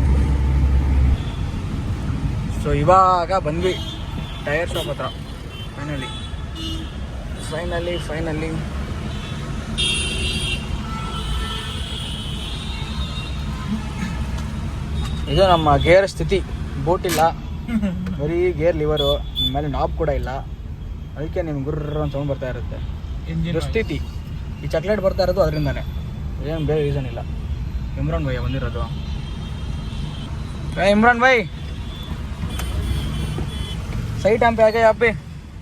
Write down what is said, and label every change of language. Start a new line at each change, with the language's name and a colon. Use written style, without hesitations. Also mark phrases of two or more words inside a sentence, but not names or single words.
Kannada: ಸೊ ಇವಾಗ ಬಂದ್ವಿ
English: tyre shop
Kannada: ಹತ್ರ ಫೈನಲಿ ಇದು ನಮ್ಮ ಗೇರ್ ಸ್ಥಿತಿ ಬೋಟ್ ಇಲ್ಲ ಬರೀ
English: gear lever
Kannada: ಮೇಲೆ ನಾಬ್ ಕೂಡ ಇಲ್ಲ ಅದಕ್ಕೆ ನಿಮ್ಗೆ ಗುರ್ರ ಅಂತ ಸೌಂಡ್ ಬರ್ತಾ ಇರುತ್ತೆ ಇಂಜಿನ್ ದುಸ್ಥಿತಿ ಈ ಚಾಕ್ಲೇಟ್ ಬರ್ತಾ ಇರೋದು ಅದರಿಂದಾನೆ ಏನು ಬೇರೆ ರೀಸನ್ ಇಲ್ಲ ಇಮ್ರಾನ್ ಭಯ್ಯ ಬಂದಿರೋದು
Hindi: इमरान भाई सही टाइम पे आ गए आप पे